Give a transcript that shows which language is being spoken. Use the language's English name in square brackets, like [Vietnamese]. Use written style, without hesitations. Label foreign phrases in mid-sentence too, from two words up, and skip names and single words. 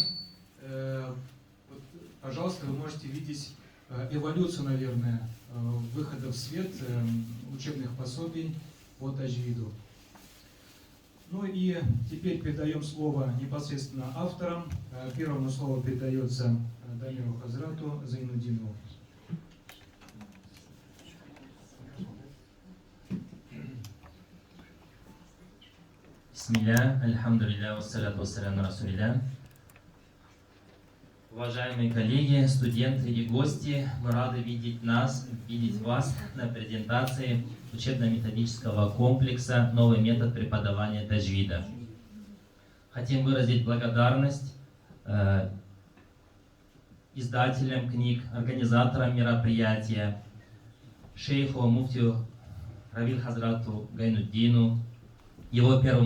[Russian] Вот, пожалуйста, вы можете видеть эволюцию, наверное, выхода в свет учебных пособий по таджвиду. Ну и теперь передаем слово непосредственно авторам. Первому слово передается Дамиру Хазрату Зайнуддинову. [Arabic] بسم الله الحمد لله والصلاة والسلام لرسول الله. [Russian] Уважаемые коллеги, студенты и гости, мы рады видеть вас на презентации учебно-методического комплекса «Новый метод преподавания таджвида». Хотим выразить благодарность издателям книг, организаторам мероприятия, шейху муфтию Равиль Хазрату Гайнуддину, его первому